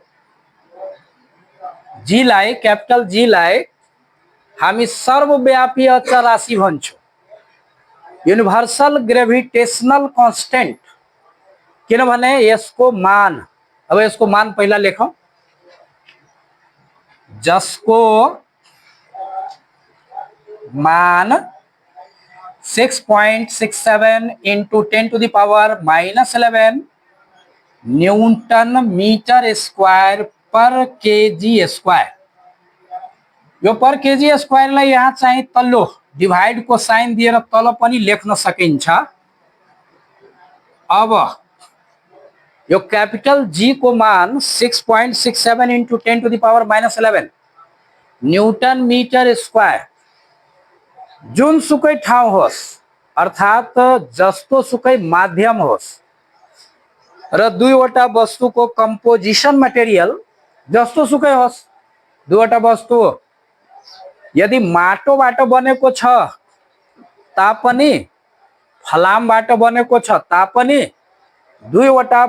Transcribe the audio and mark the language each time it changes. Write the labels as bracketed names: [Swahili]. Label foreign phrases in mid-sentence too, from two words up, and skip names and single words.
[English] capital G [Nepali] लाई हामी सर्वव्यापी अचर राशि भन्छौं, [English] universal gravitational constant. [Nepali] किनभने यसको मान, अब यसको मान पहिला लेखौं, जसको मान [English] 6.67 into 10 to the power minus 11 newton meter square per kg square. [Nepali] यो [English] per kg square [Nepali] लाई यहाँ चाहिँ तल्लो डिवाइड को साइन दिएर तल पनि लेख्न सकिन्छ। अब यो [English] capital G [Nepali] को मान [English] 6.67 into 10 to the power minus 11 newton meter square [Nepali] जुनसुकै ठाउँ होस्, अर्थात जस्तो सुकै माध्यम होस् र दुईवटा वस्तुको [English] composition material [Nepali] जस्तो सुकै होस्, दुईवटा वस्तु यदि माटोबाट बनेको छ तापनि, फलामबाट बनेको छ तापनि, दुईवटा